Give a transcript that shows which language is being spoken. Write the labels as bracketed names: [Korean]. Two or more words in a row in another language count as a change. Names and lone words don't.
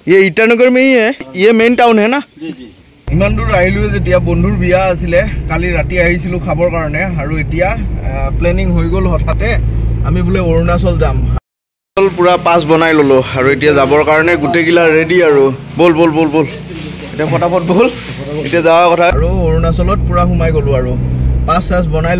[Hindi] ये ईटानगर में ही है, ये मेन टाउन है ना? जी जी। [Assamese] ইমান দূৰ আহিলো যেতিয়া বন্ধুৰ বিয়া আছিলে কালি ৰাতি আহিছিলো খাবৰ কাৰণে আৰু এতিয়া প্লেনিং হৈ গল হঠাতে আমি বুলে অৰুণাচল যাম পুৰা পাস বনাই ললো আৰু এতিয়া যাবৰ কাৰণে গুটেগিলা ৰেডি আৰু বল বল বল বল এতিয়া ফটাফট বল এতিয়া যাওয়া কথা আৰু অৰুণাচলত পুৰা ঘুমাই গলো আৰু পাস সাস বনাই